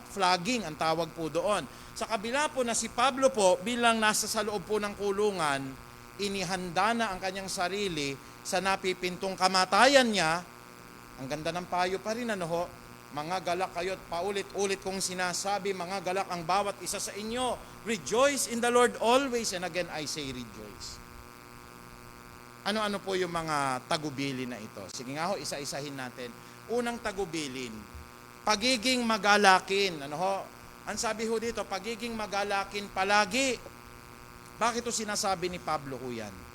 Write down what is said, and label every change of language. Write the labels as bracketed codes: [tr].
[tl] Flogging ang tawag po doon. Sa kabila po na si Pablo po, bilang nasa sa loob po ng kulungan, inihanda na ang kanyang sarili sa napipintong kamatayan niya. Ang ganda ng payo pa rin, ano ho? Mga galak kayo at paulit-ulit kong sinasabi, mga galak ang bawat isa sa inyo. [en] Rejoice in the Lord always, and again I say rejoice. [tl] Ano-ano po yung mga tagubilin na ito? Sige nga ho, isa-isahin natin. Unang tagubilin, pagiging magalakin. Ano ho? Ang sabi ho dito, pagiging magalakin palagi. Bakit ito sinasabi ni Pablo ho yan?